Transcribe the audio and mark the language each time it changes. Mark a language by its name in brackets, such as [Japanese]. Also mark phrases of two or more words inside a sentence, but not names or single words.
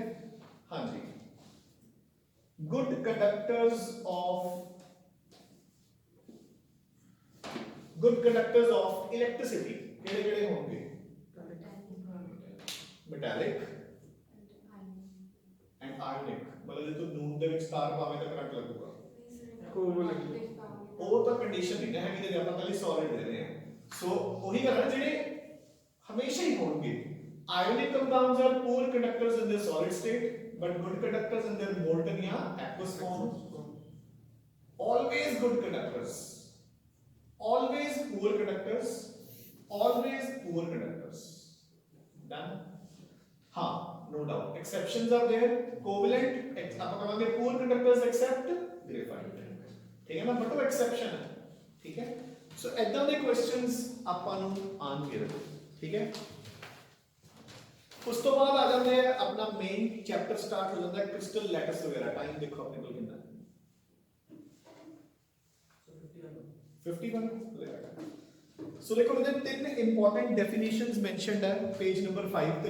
[Punjabi] ਹਾਂ ਜੀ, [English] good conductors of electricity [Punjabi] ਕਿਹੜੇ ਕਿਹੜੇ ਹੋਣਗੇ? [English] metallic and ionic, [Punjabi] ਮਤਲਬ ਜੇ ਤੂੰ ਨੂਣ ਦੇ ਵਿੱਚ ਤਾਰ ਪਾਵੇਂ ਤਾਂ ਕਰੰਟ ਲੱਗੂਗਾ, ਉਹ ਤਾਂ ਕੰਡੀਸ਼ਨ ਨਹੀਂ ਹੈ ਕਿ ਜੇ ਆਪਾਂ ਕੱਲੀ ਸੋਲਿਡ ਦੇ ਰਹੇ ਹਾਂ। ਸੋ ਉਹੀ ਗੱਲ ਹੈ ਜਿਹੜੇ ਹਮੇਸ਼ਾ ਹੀ ਹੋਣਗੇ। [English] ionic compounds are poor conductors in their solid state but good conductors in their molten या aqueous form, always good conductors, always poor conductors, always poor conductors, done। हाँ, no doubt exceptions are there, covalent [Punjabi] ਆਪਾਂ ਕਹਾਂਗੇ [English] poor conductors except graphite, [Hindi] ठीक है ना, बट वो एक्सेप्शन है, ठीक है। [Punjabi] ਸੋ ਇੱਦਾਂ ਦੇ ਕੁਐਸ਼ਚਨਸ ਆਪਾਂ ਨੂੰ ਆਣਗੇ, [Hindi] ठीक है। उस तो बाद आ जाते हैं अपना [English] main chapter start [Hindi] हो जाता है [English] crystal lattice [Hindi] वगैरह। टाइम देखो अपने को कितना है, 51। सो देखो इधर तीन [English] important definitions mentioned [Hindi] है [English] page number [Hindi] 5 पे।